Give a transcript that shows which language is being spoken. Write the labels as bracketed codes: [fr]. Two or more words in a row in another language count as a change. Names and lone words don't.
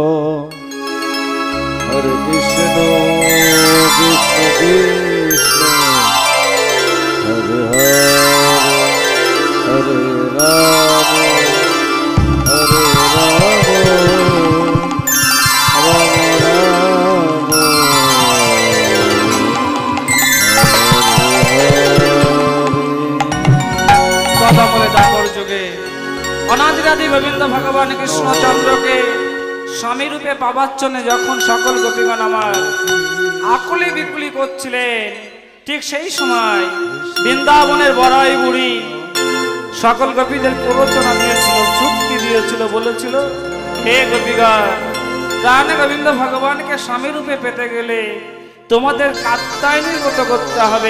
[bn] Hare Krishna, Krishna Krishna, Hare Hare, Hare Rama, Hare Rama, Rama Rama, Hare Hare. কথা বলে দাপর যুগে অনাদিরাদি গোবিন্দ ভগবান কৃষ্ণচন্দ্রকে স্বামী রূপে পাবার জন্য যখন সকল গোপীগণ আমার আকুলি বিকুলি করছিলেন, ঠিক সেই সময় বৃন্দাবনের বড়াই বুড়ি সকল গোপীদের প্ররোচনা দিয়েছিল, চুক্তি দিয়েছিল, বলেছিল হে গোপীগণ, প্রাণে গোবিন্দ ভগবানকে স্বামী রূপে পেতে গেলে তোমাদের কাত্যায়নী ব্রত করতে হবে।